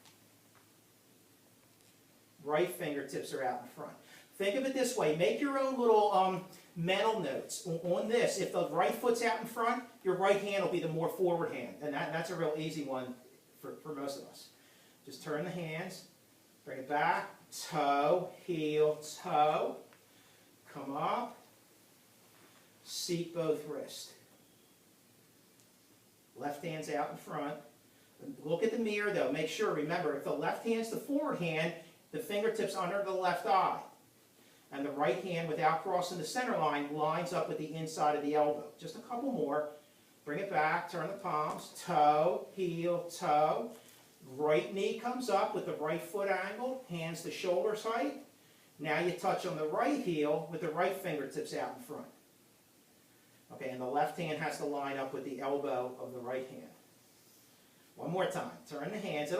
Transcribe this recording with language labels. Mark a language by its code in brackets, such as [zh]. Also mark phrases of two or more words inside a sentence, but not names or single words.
[en] Right fingertips are out in front. Think of it this way, make your own little mental notes on this. If the right foot's out in front, your right hand will be the more forward hand, and that's a real easy one for most of us. Just turn the hands, bring it back, toe, heel, toe, come up, seat both wrists. Left hand's out in front. Look at the mirror though, make sure, remember, if the left hand's the forward hand, the fingertips under the left eye. And the right hand, without crossing the center line, lines up with the inside of the elbow. Just a couple more. Bring it back, turn the palms, toe, heel, toe. Right knee comes up with the right foot angle, hands to shoulders height. Now you touch on the right heel with the right fingertips out in front. Okay, and the left hand has to line up with the elbow of the right hand. One more time. Turn the hands.